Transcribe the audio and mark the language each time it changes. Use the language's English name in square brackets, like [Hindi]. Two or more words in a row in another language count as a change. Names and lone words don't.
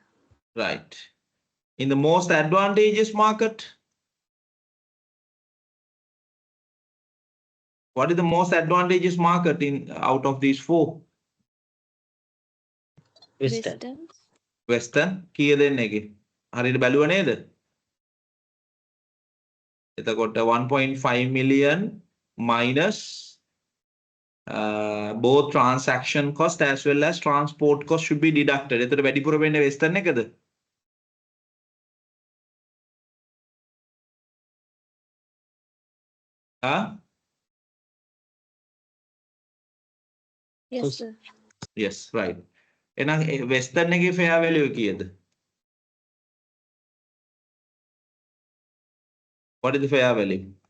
[English] Right. In the most advantageous market, what is the most advantageous market in out of these four? Western. Western. [Sinhala] කීය දෙන්නේ එකේ? හරියට බැලුව නේද? [English] එතකොට 1.5 million minus both transaction cost as well as transport cost should be deducted. [Sinhala] එතකොට වැඩිපුර වෙන්නේ Western එකද? [English] Yes, sir. Yes, right. [Sinhala] එහෙනම් Western එකේ [English] fair value [Sinhala] කීයද? [English] What is the fair value?